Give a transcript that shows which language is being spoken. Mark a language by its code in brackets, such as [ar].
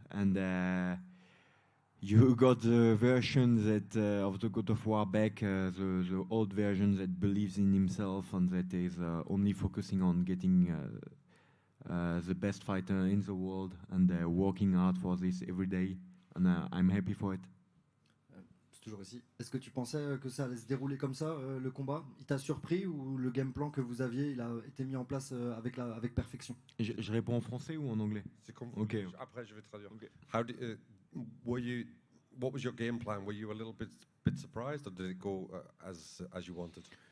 [en] And you got the version that of the God of War back, the old version that believes in himself and that is only focusing on getting the best fighter in the world and working hard for this every day. And I'm happy for it. [fr] C'est toujours ici. Est-ce que tu pensais que ça allait se dérouler comme ça, le combat? Il t'a surpris ou le game plan que vous aviez, il a été mis en place avec perfection? Je réponds en français ou en anglais? C'est comme [en] Okay. [fr] Après, je vais traduire. [en] Okay. What was your game plan? Were you a little bit surprised, or did it go as you wanted?